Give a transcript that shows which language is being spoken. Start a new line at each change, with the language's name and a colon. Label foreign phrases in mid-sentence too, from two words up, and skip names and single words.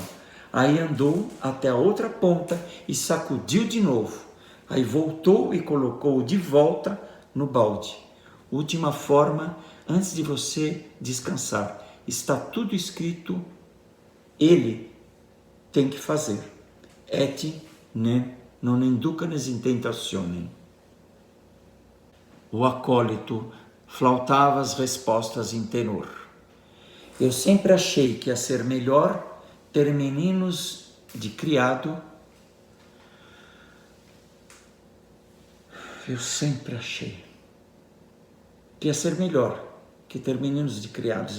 Portuguese: Aí andou até a outra ponta e sacudiu de novo. Aí voltou e colocou de volta no balde. Última forma, antes de você descansar. Está tudo escrito, ele tem que fazer.
Latin: Et ne non inducanes in tentationem.
Portuguese: O acólito flautava as respostas em tenor. Eu sempre achei que ia ser melhor ter meninos de criado. Eu sempre achei que ia ser melhor que ter meninos de criados.